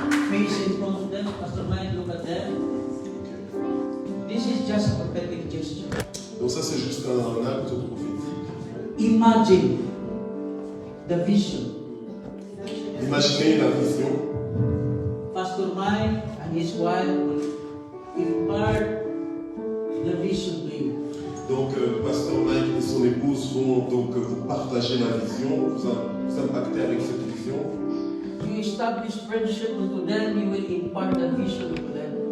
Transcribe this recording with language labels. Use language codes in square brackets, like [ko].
[en] Face in front of them, Pastor Mike, look at them. This is just a prophetic gesture. [fr] Donc ça c'est juste un acte prophétique. [en] Imagine the vision. [fr] Imaginez la vision. [en] Pastor Mike and his wife will impart the vision to you. [fr] Donc Pasteur Mike et son épouse vont donc vous partager la vision, vous impacter avec cette vision. [en] You establish friendship with them, you will impart the vision to them.